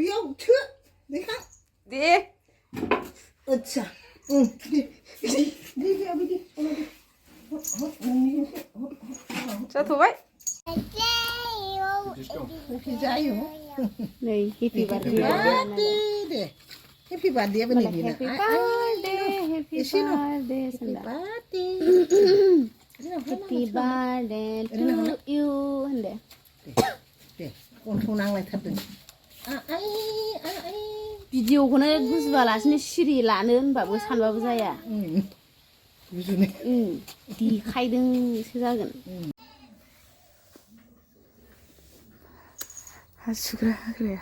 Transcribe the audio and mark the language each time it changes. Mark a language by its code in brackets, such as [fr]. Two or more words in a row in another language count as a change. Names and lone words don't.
[brx] दे आच्छा जाथ'बाय नै [en] happy birthday happy birthday birthday to you เด้อ [brx] दे गन्थं नांलायथारदों भिडिअखौनो गुजुबालासिनो सिरि लानो होनबाबो सानबाबो जाया गुजुनाय देखायदोंसो जागोन हासुग्रा हाग्राया